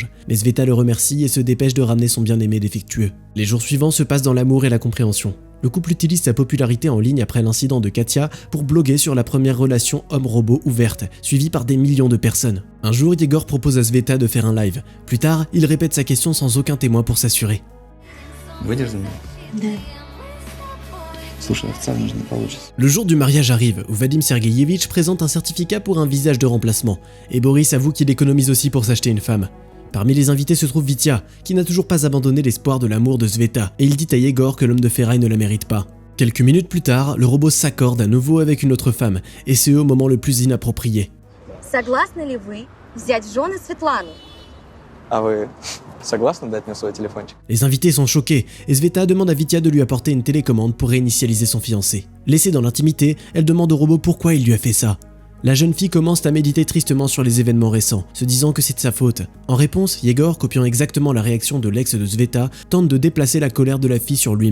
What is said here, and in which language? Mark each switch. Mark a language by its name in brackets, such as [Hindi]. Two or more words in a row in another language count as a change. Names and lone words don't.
[French] Mais Sveta le remercie et se dépêche de ramener son bien-aimé défectueux. Les jours suivants se passent dans l'amour et la compréhension. Le couple utilise sa popularité en ligne après l'incident de Katia pour bloguer sur la première relation homme-robot ouverte, suivie par des millions de personnes. Un jour, Yegor propose à Sveta de faire un live. Plus tard, il répète sa question sans aucun témoin pour s'assurer. [Russian] Выйдешь за меня? Да. Слушай, официально же не получится. [French] Le jour du mariage arrive, où Vadim Sergueïevitch présente un certificat pour un visage de remplacement, et Boris avoue qu'il économise aussi pour s'acheter une femme. Parmi les invités se trouve Vitia, qui n'a toujours pas abandonné l'espoir de l'amour de Sveta, et il dit à Yegor que l'homme de ferraille ne la mérite pas. Quelques minutes plus tard, le robot s'accorde à nouveau avec une autre femme, et ce au moment le plus inapproprié. [Russian] Согласны ли вы взять в жены Светлану? А вы согласны дать мне свой телефончик? [French] Les invités sont choqués, et Sveta demande à Vitia de lui apporter une télécommande pour réinitialiser son fiancé. Laissée dans l'intimité, elle demande au robot pourquoi il lui a fait ça. La jeune fille commence à méditer tristement sur les événements récents, se disant que c'est de sa faute. En réponse, Yegor, copiant exactement la réaction de l'ex de Sveta, tente de déplacer la colère de la fille sur lui-même.